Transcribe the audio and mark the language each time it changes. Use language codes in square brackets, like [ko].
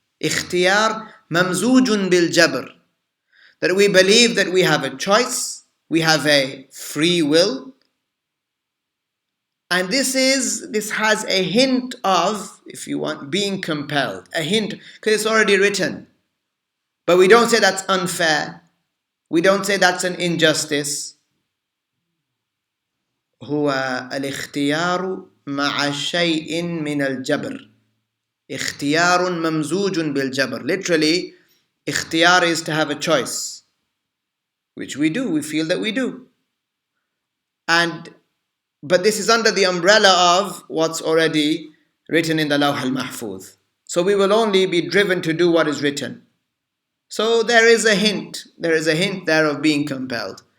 [ar] Ikhtiyar mamzujun bil-jabr. [en] That we believe that we have a choice, we have a free will, and this has a hint of, if you want, being compelled. A hint, because it's already written. But we don't say that's unfair. We don't say that's an injustice. [ar] هو الاختيار مع شيء من الجبر. اختيار ممزوج بالجبر. [en] Literally, ikhtiyar is to have a choice, which we do. We feel that we do. But this is under the umbrella of what's already written in the Lawh al-Mahfuz. So we will only be driven to do what is written. So there is a hint there of being compelled.